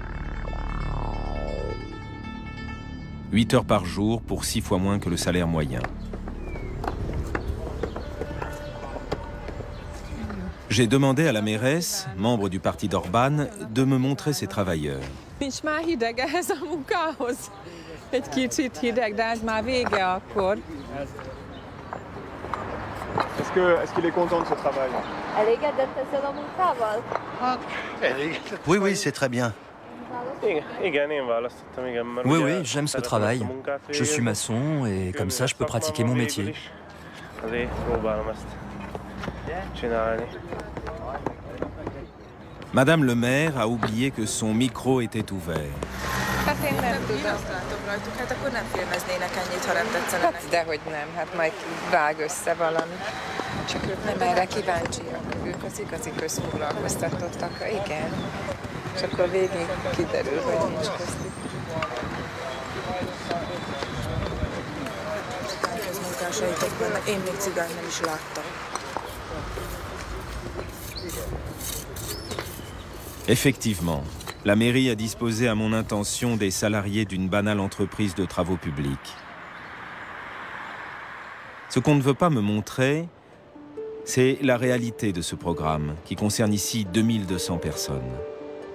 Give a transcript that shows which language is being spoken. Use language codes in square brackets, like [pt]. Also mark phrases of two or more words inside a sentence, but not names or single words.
[fr] 8 heures par jour pour 6 fois moins que le salaire moyen. J'ai demandé à la mairesse, membre du parti d'Orbán, de me montrer ces travailleurs. [hu] Nincs már hideg ehhez a munkához. Egy kicsit hideg, de ez már vége akkor. [fr] Est-ce qu'il est content de ce travail? [hu] Elégedett ezzel a munkával? [fr] Oui, oui, c'est très bien. Oui, oui, j'aime ce travail. Je suis maçon et comme ça, je peux pratiquer mon métier. Madame le maire a oublié que son micro était ouvert. [hu] Hát én nem tudom. Azt látom rajtuk, hát akkor nem filmeznének ennyit, ha nem tetszenek. Hát dehogy nem, hát majd vág össze valami. Csak ők nem erre kíváncsiak. Ők az igazi közfoglalkoztatottak. Igen. És akkor végig kiderül, hogy nincs köztük. Ez munkásaitok vannak. Én még cigány nem is láttam. [fr] Effectivement, la mairie a disposé à mon intention des salariés d'une banale entreprise de travaux publics. Ce qu'on ne veut pas me montrer, c'est la réalité de ce programme, qui concerne ici 2200 personnes.